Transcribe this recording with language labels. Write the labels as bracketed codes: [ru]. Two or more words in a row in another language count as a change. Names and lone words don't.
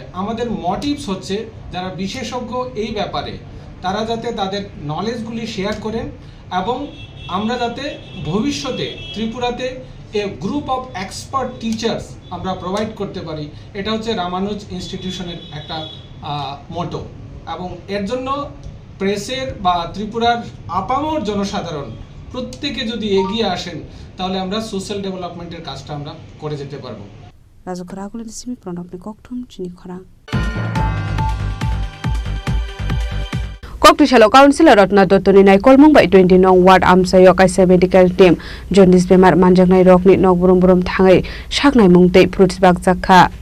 [bn] আমাদের মোটিভস হচ্ছে যারা বিশেষজ্ঞ এই ব্যাপারে তারা যাতে তাদের নলেজগুলি শেয়ার করেন এবং আমরা যাতে ভবিষ্যতে ত্রিপুরাতে [en] a group of expert teachers [bn] আমরা প্রোভাইড করতে পারি, এটা হচ্ছে রামানুজ ইনস্টিটিউশনের একটা মোটো। এবং এর জন্য প্রেসের বা ত্রিপুরার আপামর জনসাধারণ প্রত্যেকে যদি এগিয়ে আসেন তাহলে আমরা [en] social development [bn] কাজটা আমরা করে যেতে পারবো। [trp] Kokti shalo councilor Ratna Dottoni nai kolmung bai 20 nong ward amsayo kaisa [en] medical team [trp] jaundice bemar manjaknai rokni nok burum burum thangai saknai mungtei [en] fruits bag [trp] jakha